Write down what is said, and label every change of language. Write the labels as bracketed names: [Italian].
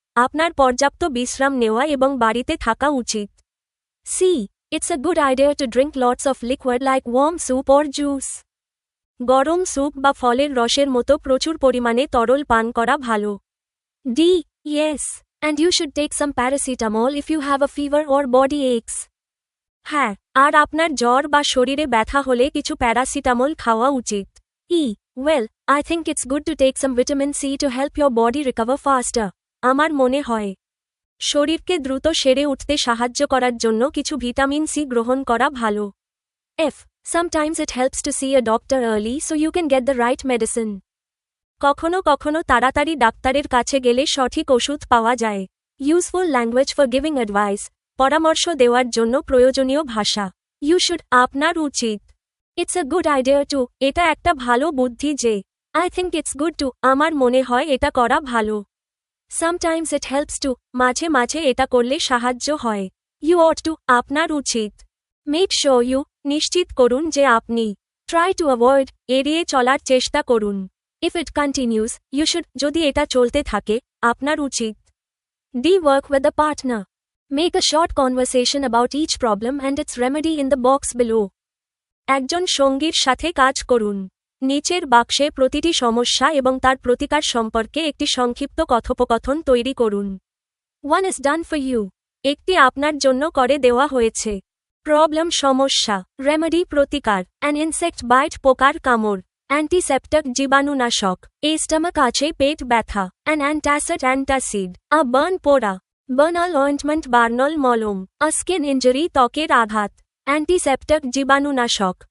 [Bangla] আপনার পর্যাপ্ত বিশ্রাম নেওয়া এবং বাড়িতে থাকা উচিত। [English] C. It's a good idea to drink lots of liquid like warm soup or juice. [Bangla] গরম স্যুপ বা ফলের রসের মতো প্রচুর পরিমাণে তরল পান করা ভালো। [English] D. Yes. And you should take some paracetamol if you have a fever or body aches. [Bangla] হ্যাঁ, আর আপনার জ্বর বা শরীরে ব্যথা হলে কিছু প্যারাসিটামল খাওয়া উচিত। [English] E. Well, I think it's good to take some vitamin C to help your body recover faster. [Bangla] আমার মনে হয় শরীরকে দ্রুত সেরে উঠতে সাহায্য করার জন্য কিছু ভিটামিন সি গ্রহণ করা ভালো। [English] F. Sometimes it helps to see a doctor early so you can get the right medicine. [Bangla] কখনো কখনো তাড়াতাড়ি ডাক্তারের কাছে গেলে সঠিক ওষুধ পাওয়া যায়। [English] Useful language for giving advice. [Bangla] পরামর্শ দেওয়ার জন্য প্রয়োজনীয় ভাষা। [English] You should. [Bangla] আপনার উচিত। [English] It's a good idea to. [Bangla] এটা একটা ভালো বুদ্ধি যে। [English] I think it's good to. [Bangla] আমার মনে হয় এটা করা ভালো। [English] Sometimes it helps to. [Bangla] মাঝে মাঝে এটা করলে সাহায্য হয়। [English] You ought to. [Bangla] আপনার উচিত। [English] Make sure you. [Bangla] নিশ্চিত করুন যে আপনি। [English] Try to avoid. [Bangla] এড়িয়ে চলার চেষ্টা করুন। [English] If it continues, you should. [Bangla] যদি এটা চলতে থাকে, আপনার উচিত। D. [English] Work with a partner. Make a short conversation about each problem and its remedy in the box below. [Bangla] একজন সঙ্গীর সাথে কাজ করুন। নিচের বাক্সে প্রতিটি সমস্যা এবং তার প্রতিকার সম্পর্কে একটি সংক্ষিপ্ত কথোপকথন তৈরি করুন। [English] 1 is done for you. [Bangla] একটি আপনার জন্য করে দেওয়া হয়েছে। প্রবলেম সমস্যা, রেমেডি প্রতিকার, [English] an insect bite [Bangla] পোকার কামড়, অ্যান্টিসেপ্টিক জীবাণুনাশক, [English] a stomach ache [Bangla] পেট ব্যথা, an antacid antacid, [English] a burn [Bangla] পোড়া, [English] Burnol ointment [Bangla] বার্নল মলম, [English] a skin injury [Bangla] ত্বকের আঘাত, অ্যান্টিসেপ্টিক জীবাণুনাশক।